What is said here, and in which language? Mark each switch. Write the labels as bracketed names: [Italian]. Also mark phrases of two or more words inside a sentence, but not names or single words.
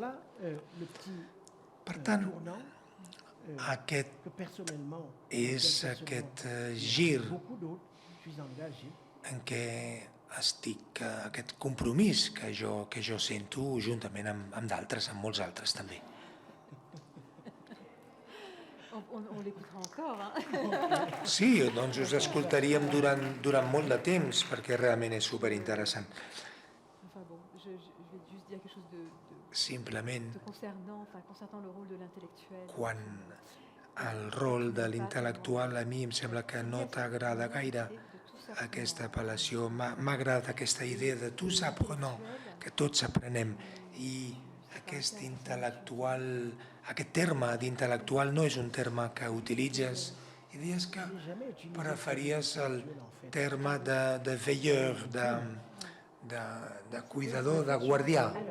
[Catalan] Per tant, aquest és aquest gir en què estic, aquest compromís que jo sento juntament amb d'altres, amb molts altres també. [French] On l'écoutera encore. [Catalan] Sí, doncs us escoltaríem durant molt de temps, perquè realment és superinteressant. [French] Enfin bon, je vais juste dire quelque chose de Simplement, concernant le rôle de l'intellectuel. [Catalan] quan el rol de l'intel·lectual, a mi em sembla que no t'agrada gaire aquesta apel·lació. M'ha agradat aquesta idea de tu saps o no, que tots aprenem. I aquest intel·lectual, aquest terme d'intel·lectual no és un terme que utilitzes i dius que preferies el terme de veilleur, de cuidador, de guardià.